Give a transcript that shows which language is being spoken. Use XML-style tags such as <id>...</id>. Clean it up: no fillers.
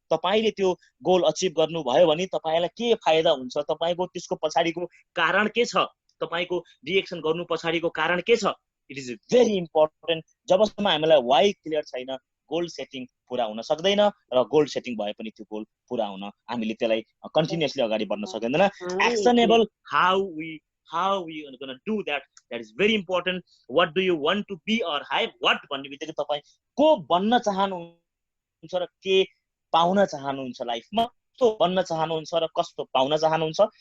<ne>तपाईँले त्यो goal achieve गर्नुभयो भने तपाईँलाई के फाइदा हुन्छ, तपाईँको त्यसको पछाडिको कारण के छ, तपाईँको डिएक्सन गर्नु पछाडिको कारण के छ,</ne> <en>It is very important.</en> <ne>जबसम्म हामीलाई वाइ क्लियर छैन, गोल सेटिङ पुरा हुन सक्दैन, र गोल सेटिङ भए पनि त्यो गोल पुरा हुन हामीले त्यसलाई कन्टिन्युअसली अगाडि बढ्न सकिँदैन।</ne> <en>Actionable how we are going to do that is very important. What do you want to be or have?</en> <ne>What भन्ने बित्तिकै तपाईँ को बन्न चाहनुहुन्छ र के पाउन चाहनुहुन्छ लाइफमा, कस्तो बन्न चाहनुहुन्छ र कस्तो पाउन चाहनुहुन्छ।</ne>